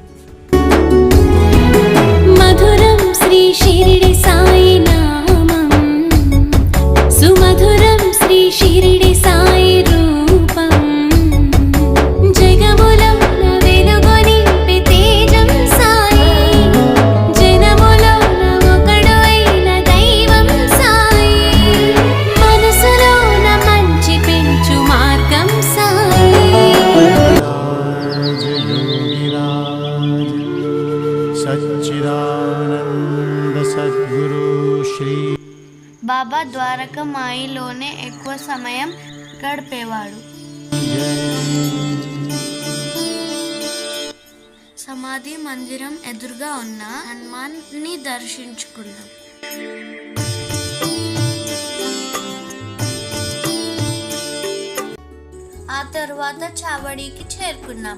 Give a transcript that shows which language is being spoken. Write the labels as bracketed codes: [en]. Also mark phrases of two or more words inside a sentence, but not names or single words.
[te] మధురం శ్రీ షిరిడి సాయి నామం, సుమధురం శ్రీ షిరిడి సాయి రూపం, జగములో వెలుగొని తేజం సాయి, జనములో ఒకడు అయిన దైవం సాయి, మనసులోన మంచి పెంచు మార్గం సాయి. [hi] सच्चिदानंद सद्गुरु श्री. [te] బాబా ద్వారకా మాయిలోనే ఎక్కువ సమయం గడిపేవాడు. సమాధి మందిరం ఎదురుగా ఉన్న హనుమాన్ ని దర్శించుకున్నాం. ఆ తర్వాత చావడికి చేరుకున్నాం.